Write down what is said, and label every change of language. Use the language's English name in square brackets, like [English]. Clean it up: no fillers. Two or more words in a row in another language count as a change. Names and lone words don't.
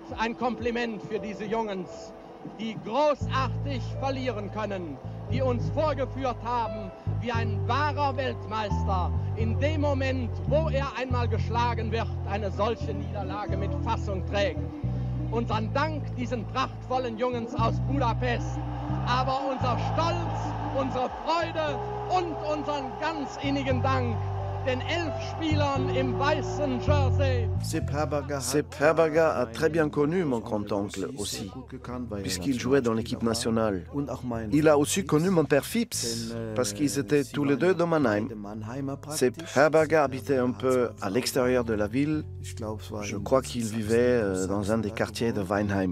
[German] Ein Kompliment für diese Jungs, die großartig verlieren können, die uns vorgeführt haben, wie ein wahrer Weltmeister in dem Moment, wo er einmal geschlagen wird, eine solche Niederlage mit Fassung trägt. Unseren Dank diesen prachtvollen Jungs aus Budapest, aber unser Stolz, unsere Freude und unseren ganz innigen Dank den 11 Spielern im weißen Jersey. [French] Sepp Herberger a très bien connu mon grand-oncle aussi, puisqu'il jouait dans l'équipe nationale. Il a aussi connu mon père Phipps, parce qu'ils étaient tous les deux de Mannheim. Sepp Herberger habitait un peu à l'extérieur de la ville. Je crois qu'il vivait dans un des quartiers de Weinheim.